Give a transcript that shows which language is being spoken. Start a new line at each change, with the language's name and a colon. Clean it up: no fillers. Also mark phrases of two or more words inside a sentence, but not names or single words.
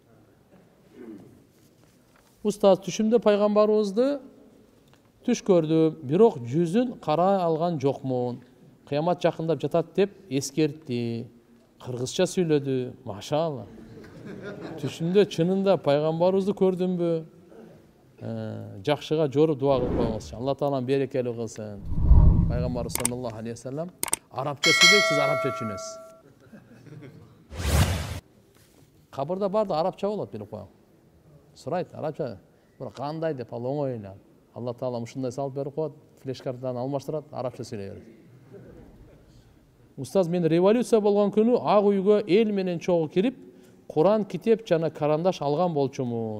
Kyrgyz: Устаз, түшүмдө пайгамбарыбызды түш көрдүм, бирок жүзүн карай алган жокмун. Кыямат жакындап жатат деп эскертти. Кыргызча сүйлөдү. Машалла. Түшүмдө чынында пайгамбарыбызды көрдүмбү? Жакшыга жоруп дуа кылып коюңузчу. Алла Таалам берекелүү кылсын. Пайгамбар
Arabic: صلى الله عليه وسلم
Kyrgyz: арабча сүйлөйт, сиз арабча түшүнөсүз. Кабырда барды арабча болот, билип коюң. Сурайт арабча. Бирок кандай деп ал оңой эле. Алла Таалам ушундай салып берип коет, флеш-картаны алмаштырат, арабча сүйлөй берет. Устаз, мен революция болгон күнү ак үйгө эл менен чогуу кирип, Куран, китеп жана карандаш алган болчумун.